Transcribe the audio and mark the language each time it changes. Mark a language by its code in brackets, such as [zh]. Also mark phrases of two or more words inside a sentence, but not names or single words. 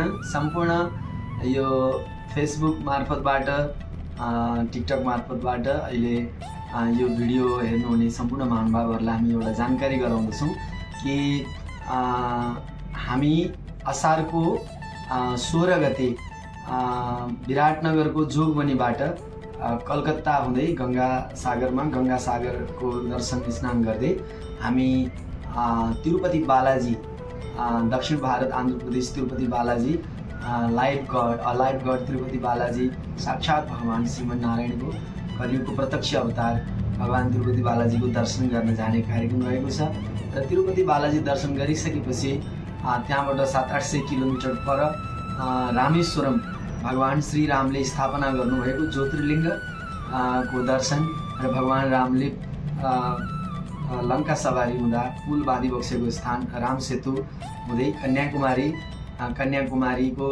[ne] सम्पूर्ण यो फेसबुक मार्फतबाट टिकटक मार्फतबाट अहिले यो भिडियो हेर्नुहुने सम्पूर्ण महानुभावहरूलाई हामी एउटा जानकारी गराउँदछौँ कि हामी असारको 16 गते विराटनगरको जोगबनीबाट कलकत्ता हुँदै गंगा सागरको दर्शन स्नान गर्दै हामी तिरुपति बालाजी दक्षिण भारत आंध्र प्रदेश तिरुपति बालाजी [en] life god [ne] तिरुपति बालाजी साक्षात भगवान श्रीमन्नारायण को कलियुगको प्रत्यक्ष अवतार भगवान तिरुपति बालाजी को दर्शन गर्न जाने कार्यक्रम रहेको छ र तिरुपति बालाजी दर्शन गरिसकेपछि त्यहाँबाट 700-800 किलोमिटर पर रामेश्वरम भगवान श्री रामले स्थापना गर्नुभएको ज्योतिर्लिंग को दर्शन र भगवान रामले लंका सवारी हुँदा पुल बाँधी बसेको स्थान राम सेतु हुँदै कन्याकुमारी को